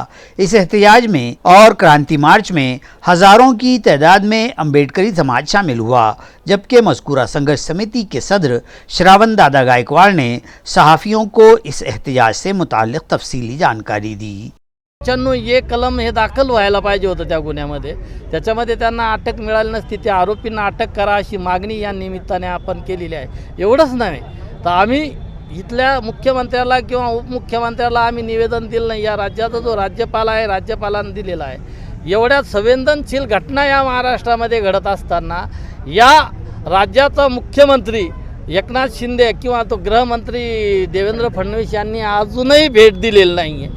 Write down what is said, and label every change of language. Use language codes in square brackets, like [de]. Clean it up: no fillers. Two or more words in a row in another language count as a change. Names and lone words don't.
[ur] اس احتجاج میں اور کرانتی مارچ میں ہزاروں کی تعداد میں امبیڈکری سماج شامل ہوا، جبکہ مذکورہ سنگھرش سمیتی کے صدر شراون دادا گائیکواڑ نے صحافیوں کو اس احتجاج سے متعلق تفصیلی جانکاری دی۔ [mr] 95 ये कलम हे दाखल व्हायला पाहिजे होतं त्या गुन्ह्यामध्ये, त्याच्यामध्ये त्यांना अटक मिळाली नसती. त्या आरोपींना अटक करा अशी मागणी या निमित्ताने आपण केलेली आहे. एवढंच नव्हे तर आम्ही इथल्या मुख्यमंत्र्याला किंवा उपमुख्यमंत्र्याला आम्ही निवेदन दिलं नाही. या राज्याचा जो राज्यपाल आहे, राज्यपालांनी दिलेला आहे. एवढ्या संवेदनशील घटना या महाराष्ट्रामध्ये घडत असताना या राज्याचा मुख्यमंत्री एकनाथ शिंदे किंवा तो गृहमंत्री देवेंद्र फडणवीस यांनी अजूनही भेट दिलेली नाही आहे.